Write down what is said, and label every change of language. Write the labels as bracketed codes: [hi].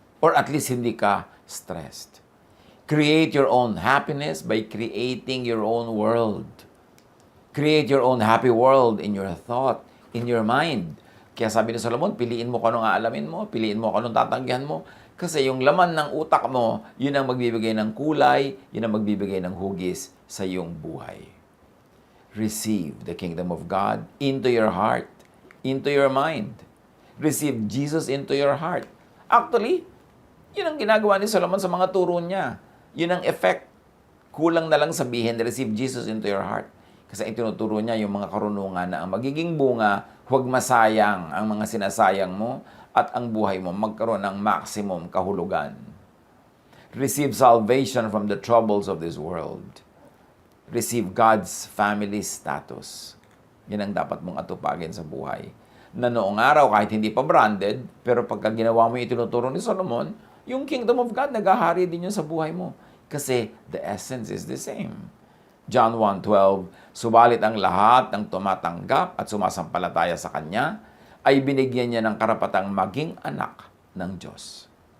[en] Or at least [tl] hindi ka stressed. [en] Create your own happiness by creating your own world. Create your own happy world in your thought, in your mind. [tl] Kaya sabi ni Solomon, piliin mo kung anong aalamin mo, piliin mo kung anong tatanggihan mo. Kasi yung laman ng utak mo, yun ang magbibigay ng kulay, yun ang magbibigay ng hugis sa iyong buhay. [en] Receive the kingdom of God into your heart, into your mind. Receive Jesus into your heart. [tl] Actually, yun ang ginagawa ni Solomon sa mga turo niya. Yun ang effect. Kulang na lang sabihin, [en] receive Jesus into your heart. [tl] Kasi itinuturo niya yung mga karunungan na ang magiging bunga, huwag masayang ang mga sinasayang mo at ang buhay mo magkaroon ng maximum kahulugan. [en] Receive salvation from the troubles of this world. Receive God's family status. [tl] Yan ang dapat mong atupagin sa buhay. Na noong araw, kahit hindi pa branded, pero pagka ginawa mo yung itinuturo ni Solomon, yung kingdom of God, naghahari din yun sa buhay mo. [en] Kasi the essence is the same. [tl] John 1:12, subalit ang lahat ng tumatanggap at sumasampalataya sa Kanya ay binigyan niya ng karapatang maging anak ng Diyos.